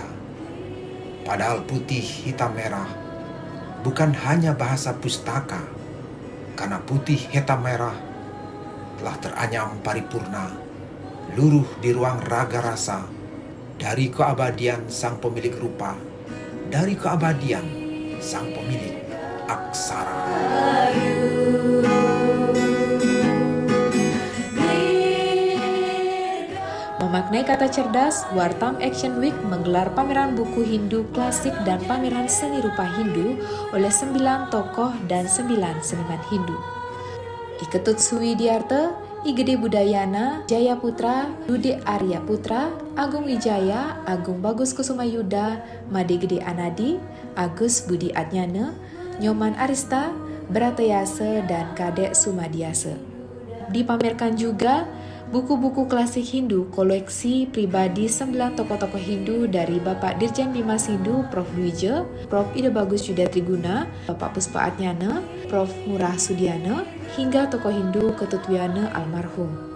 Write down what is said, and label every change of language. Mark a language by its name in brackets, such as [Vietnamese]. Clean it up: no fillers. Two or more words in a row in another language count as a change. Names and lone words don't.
[Indonesian] Padahal putih hitam merah bukan hanya bahasa pustaka, karena putih hitam merah telah teranyam paripurna luruh di ruang raga rasa, dari keabadian sang pemilik rupa, dari keabadian sang pemilik aksara. Memaknai kata cerdas, Wartam Action Week menggelar pameran buku Hindu klasik dan pameran seni rupa Hindu oleh 9 tokoh dan 9 seniman Hindu. Iketut Suwidiarte, Igede Budayana, Jaya Putra, Dude Arya Putra, Agung Wijaya, Agung Bagus Kusuma Yuda, Made Gede Anadi, Agus Budi Adnyana, Nyoman Arista, Bratayase, dan Kadek Sumadiase. Dipamerkan juga buku-buku klasik Hindu koleksi pribadi 9 tokoh-tokoh Hindu dari Bapak Dirjen Bimas Hindu Prof. Dwije, Prof. Ide Bagus Yuda Triguna, Bapak Puspa Adnyana, Prof. Murah Sudiana, hingga tokoh Hindu Ketutwiana almarhum.